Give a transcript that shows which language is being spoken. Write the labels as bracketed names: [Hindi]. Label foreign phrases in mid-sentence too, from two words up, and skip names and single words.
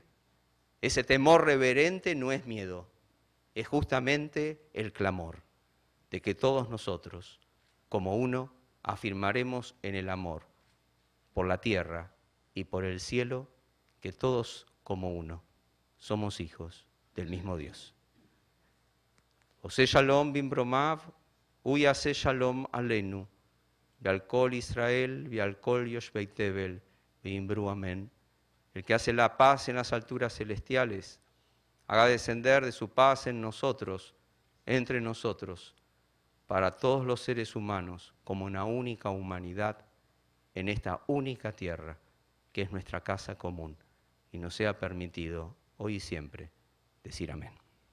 [Spanish] Ese temor reverente no es miedo, es justamente el clamor de que todos nosotros, como uno, afirmaremos en el amor por la tierra y por el cielo que todos como uno somos hijos del mismo Dios. [Hebrew] עושה שלום במרומיו ויעשה שלום עלינו ועל כל ישראל ועל כל יושבי תבל ואמרו אמן. [Spanish] El que hace la paz en las alturas celestiales, haga descender de su paz en nosotros, entre nosotros, para todos los seres humanos como una única humanidad en esta única tierra, que es nuestra casa común, y nos sea permitido, hoy y siempre, decir amén.